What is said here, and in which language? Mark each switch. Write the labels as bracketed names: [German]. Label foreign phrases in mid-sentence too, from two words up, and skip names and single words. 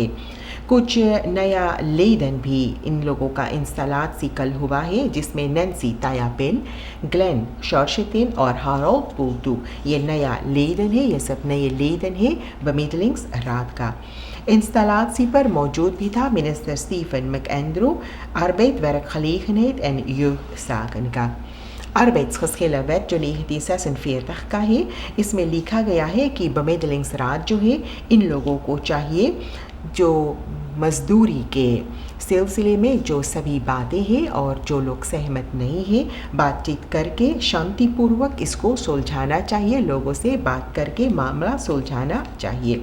[Hindi] कुछ नया लेदन भी इन लोगों का इंस्टालात कल हुआ है, जिसमें नैन्सी तायापेन, ग्लेन शॉर्शेटिन और हारोल्ड पुल्टू ये नया लेदन है। ये सब नए लेदन है बमेदलिंग्स रात का। Installatie पर मौजूद भी था मिनिस्टर स्टीफन मैकेंड्रो, [Dutch] arbeidswerkgelegenheid en jeugdzaken का। arbeidsgeschillen wet [Hindi] जो 1946 का है, इसमें लिखा गया है कि बमेदलिंग्स रात जो है इन लोगों को चाहिए जो मजदूरी के सिलसिले में जो सभी बातें हैं और जो लोग सहमत नहीं हैं बातचीत करके शांतिपूर्वक इसको सुलझाना चाहिए, लोगों से बात करके मामला सुलझाना चाहिए।